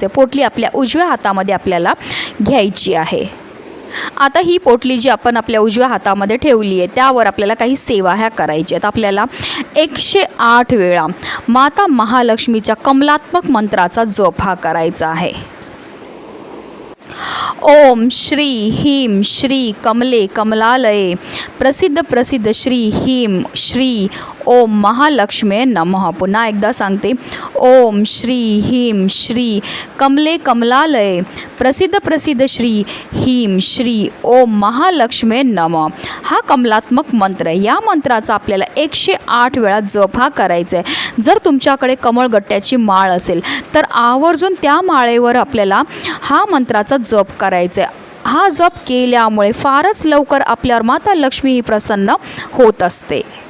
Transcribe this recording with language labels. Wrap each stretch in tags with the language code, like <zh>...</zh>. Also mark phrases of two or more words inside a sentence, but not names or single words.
<mr>पोटली आपल्या उजव्या हातामध्ये आपल्याला घ्यायची आहे. आता ही पोटली जी आपण आपल्या उजव्या हातामध्ये ठेवली आहे त्यावर आपल्याला काही सेवा ह्या करायच्या आहेत. आपल्याला 108 वेळा माता महालक्ष्मीच्या कमलात्मक मंत्राचा जप हा करायचा आहे.</mr> <sa>ओम श्री ह्रीं श्री कमले कमलालये प्रसिद्ध प्रसिद्ध श्री ह्रीं श्री ओम महालक्ष्मी नमः.</sa> <mr>पुन्हा एकदा सांगते,</mr> <sa>ओम श्री ह्रीं श्री कमले कमलालये प्रसिद्ध प्रसिद्ध श्री ह्रीं श्री ओम महालक्ष्मी नमः.</sa> <mr>हा कमलात्मक मंत्र आहे. या मंत्राचा आपल्याला 108 वेळा जप हा करायचा आहे. जर तुमच्याकडे कमळगट्ट्याची माळ असेल तर आवर्जून त्या माळेवर आपल्याला हा मंत्राचा जप करायचा आहे. हा जप केल्यामुळे फारच लवकर आपल्यावर माता लक्ष्मी ही प्रसन्न होत असते.</mr>